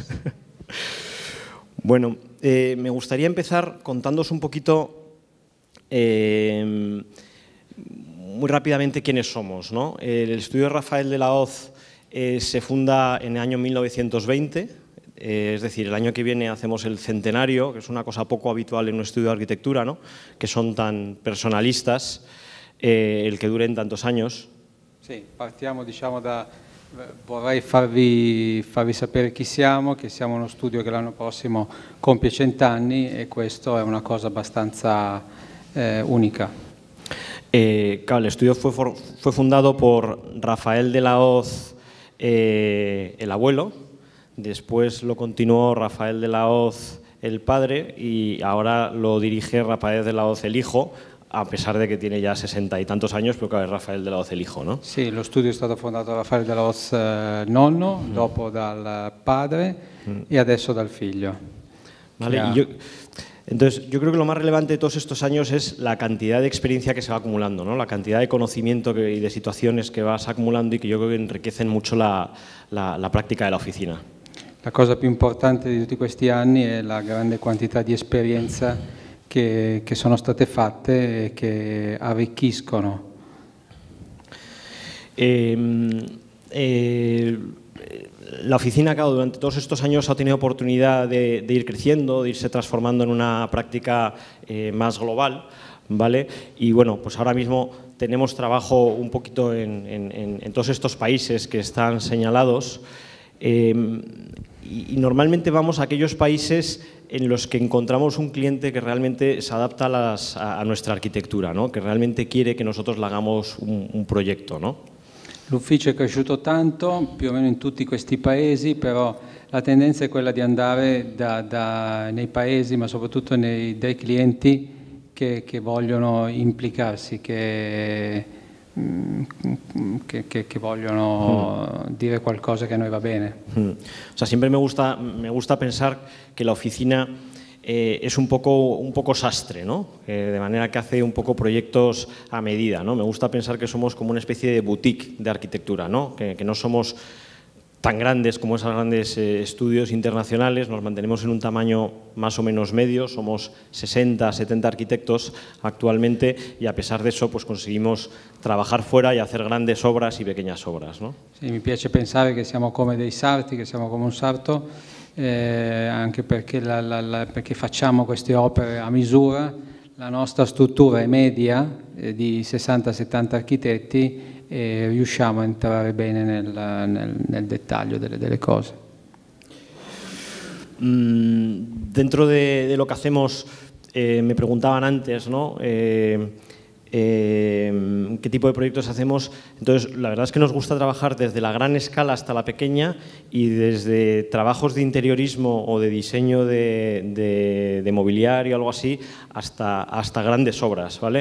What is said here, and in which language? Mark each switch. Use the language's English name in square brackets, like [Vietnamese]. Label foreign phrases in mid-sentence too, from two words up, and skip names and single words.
[Spanish] Bueno, me gustaría empezar contándoos un poquito muy rápidamente quiénes somos, ¿no? El estudio Rafael de la Hoz se funda en el año 1920, es decir, el año que viene hacemos el centenario, que es una cosa poco habitual en un estudio de arquitectura, ¿no? Que son tan personalistas. el que duren tantos años. [Italian] Sì, partiamo diciamo vorrei farvi sapere chi siamo, che siamo uno studio che l'anno prossimo compie 100 anni e questo è una cosa abbastanza única. [Spanish] Claro, el estudio fue fundado por Rafael de la Hoz, el abuelo, después lo continuó Rafael de la Hoz, el padre, y ahora lo dirige Rafael de la Hoz, el hijo, a pesar de que tiene ya 60 y tantos años, pero que es Rafael de la Hoz, el hijo, ¿no? [Italian] Sì, lo studio è stato fondato da Rafael de la Hoz nonno, dopo dal padre e adesso dal figlio. [Spanish] Vale, entonces, yo creo que lo más relevante de todos estos años es la cantidad de experiencia que se va acumulando, ¿no? La cantidad de conocimiento y de situaciones que vas acumulando y que yo creo que enriquecen mucho la práctica de la oficina. [Italian] La cosa più importante di tutti questi anni è la grande quantità di esperienza che sono state fatte e che arricchiscono. [Spanish] La oficina, claro, durante todos estos años ha tenido oportunidad de ir creciendo, de irse transformando en una práctica más global, ¿vale? Y bueno, pues ahora mismo tenemos trabajo un poquito en todos estos países que están señalados y normalmente vamos a aquellos países en los que encontramos un cliente que realmente se adapta a nuestra arquitectura, ¿no? Que realmente quiere que nosotros le hagamos un proyecto, ¿no? [Italian] L'ufficio è cresciuto tanto, più o meno in tutti questi paesi, però la tendenza è quella di andare nei paesi, ma soprattutto dai clienti che vogliono implicarsi, che vogliono dire qualcosa che a noi va bene. [Spanish] O sea, siempre me gusta pensar que la oficina es un poco sastre, ¿no? De manera que hace un poco proyectos a medida, ¿no? Me gusta pensar que somos como una especie de boutique de arquitectura, ¿no? Que no somos tan grandes como esos grandes estudios internacionales, nos mantenemos en un tamaño más o menos medio, somos 60, 70 arquitectos actualmente y a pesar de eso pues conseguimos trabajar fuera y hacer grandes obras y pequeñas obras, ¿no? [Italian] Sì, mi piace pensare che siamo come dei sarti, che siamo come un sarto, anche perché, perché facciamo queste opere a misura, la nostra struttura è media di 60-70 architetti e riusciamo a entrare bene nel dettaglio delle cose. [Spanish] Dentro de lo que hacemos, me preguntaban antes, ¿no? ¿Qué tipo de proyectos hacemos? Entonces, la verdad es que nos gusta trabajar desde la gran escala hasta la pequeña y desde trabajos de interiorismo o de diseño de mobiliario o algo así hasta grandes obras, ¿vale?